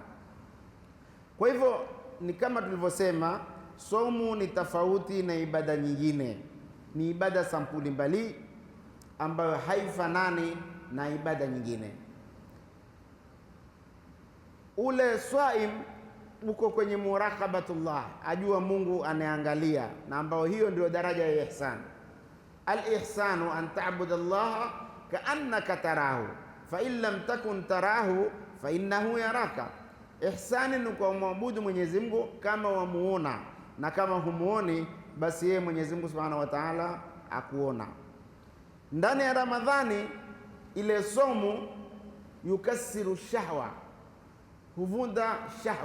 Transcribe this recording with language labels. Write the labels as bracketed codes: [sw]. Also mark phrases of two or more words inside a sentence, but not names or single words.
[sw] Kwa hivyo ni kama tulivyosema, somu ni tofauti na ibada nyingine, ni ibada sampuli mbali ambayo haifanani na ibada nyingine. Ule swaim uko kwenye muraqabatullah, ajua Mungu anaangalia, na ambao hiyo ndio daraja ya ihsan. [ar] الإحسان أن تعبد الله كأنك تراه فإن لم تكن تراه فإنه يراك. [sw] Ihsani ni kumwabudu Mwenyezi Mungu kama wamuona, na kama humuoni basi yeye Mwenyezi Mungu [ar] سبحانه وتعالى [sw] akuona. Ndani ya Ramadhani ile somu [ar] يكسر شهوة, [sw] huvunda shahwa.